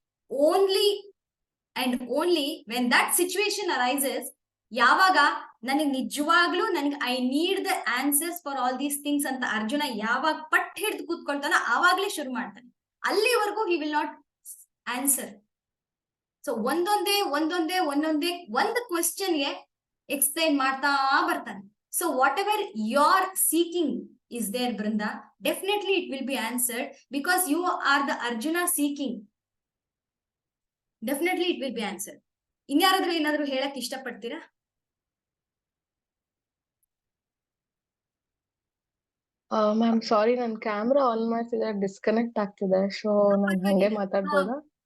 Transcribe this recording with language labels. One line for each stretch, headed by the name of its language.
English: only and only when that situation arises,
Kannada: ಯಾವಾಗ ನನಗೆ ನಿಜವಾಗ್ಲೂ
English: I need the answers for all these things
Kannada: ಅಂತ ಅರ್ಜುನ ಯಾವಾಗ ಪಟ್ ಹಿಡಿದು ಕೂತ್ಕೊಳ್ತಾನೋ ಆವಾಗ್ಲೇ ಶುರು ಮಾಡ್ತಾನೆ. ಅಲ್ಲಿವರೆಗೂ
English: He will not answer.
Kannada: So ಒಂದೊಂದೇ ಒಂದು ಕ್ವೆಶ್ಚನ್ಗೆ ಎಕ್ಸ್ಪ್ಲೈನ್ ಮಾಡ್ತಾ ಬರ್ತಾನೆ.
English: So whatever your seeking is there, Brinda, definitely it will be answered, because you are the Arjuna seeking. Definitely it will be answered.
Kannada: ಇನ್ಯಾರಾದ್ರೂ ಏನಾದ್ರು ಹೇಳಕ್ ಇಷ್ಟಪಡ್ತೀರಾ? ಮ್ಯಾಮ್ ಸಾರಿ, ನನ್ camera on ಮಾಡ್ತಿದ್ರೆ disconnect ಆಗ್ತಿದೆ, ಸೊ ನಾನ್ ಹಂಗೆ ಮಾತಾಡ್ಬೋದಾ?